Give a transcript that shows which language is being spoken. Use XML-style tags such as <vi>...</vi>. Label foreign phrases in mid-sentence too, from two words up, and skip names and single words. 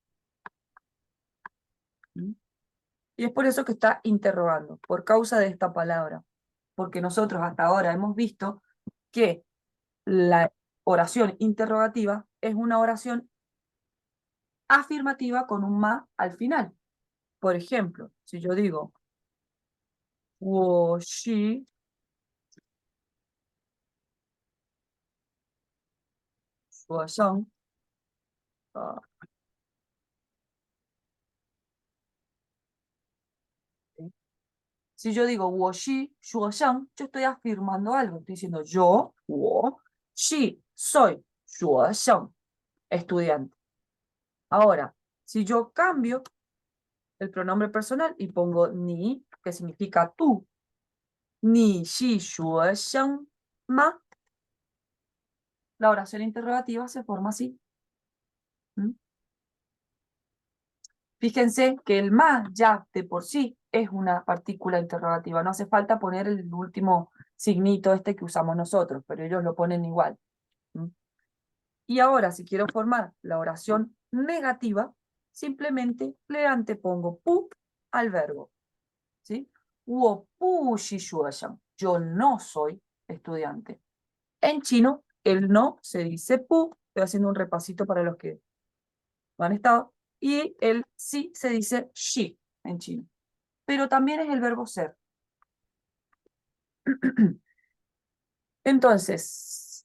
<es>Y es por eso que está interrogando, por causa de esta palabra. Porque nosotros hasta ahora hemos visto que la oración interrogativa es una oración afirmativa con un ma al final. Por ejemplo, si yo digo,</es> <zh>我是学生,</zh> <es>si yo digo</es> <zh>我是学生,</zh> <es>yo estoy afirmando algo, estoy diciendo yo,</es> <zh>我是</zh> <es>soy 学生, estudiante. Ahora, si yo cambio el pronombre personal y pongo ni, que significa tú,</es> <zh>你是学生吗?</zh> <es>La oración interrogativa se forma así. Fíjense que el ma ya de por sí es una partícula interrogativa. No hace falta poner el último signito este que usamos nosotros, pero ellos lo ponen igual. Y ahora, si quiero formar la oración negativa, simplemente le antepongo pu al verbo. ¿Sí?</es> <zh>我不是学生,</zh> <es>yo no soy estudiante. En chino el no se dice pu, estoy haciendo un repasito para los que no han estado, y el sí se dice shi en chino, pero también es el verbo ser. Entonces,</es>